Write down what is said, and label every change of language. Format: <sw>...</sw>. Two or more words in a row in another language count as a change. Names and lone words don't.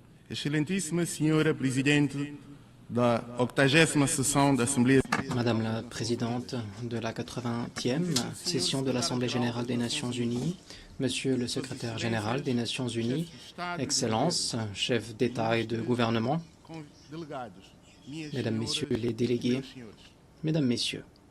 <pt>Excelentíssima Senhora Presidente da 80ª sessão da Assembleia.</pt> <fr>Madame la Présidente de la 80e session de l'Assemblée générale des Nations unies, Monsieur le Secrétaire général des Nations unies, Excellences, chefs d'État et de gouvernement, Mesdames, Messieurs les délégués, Mesdames, Messieurs,</fr>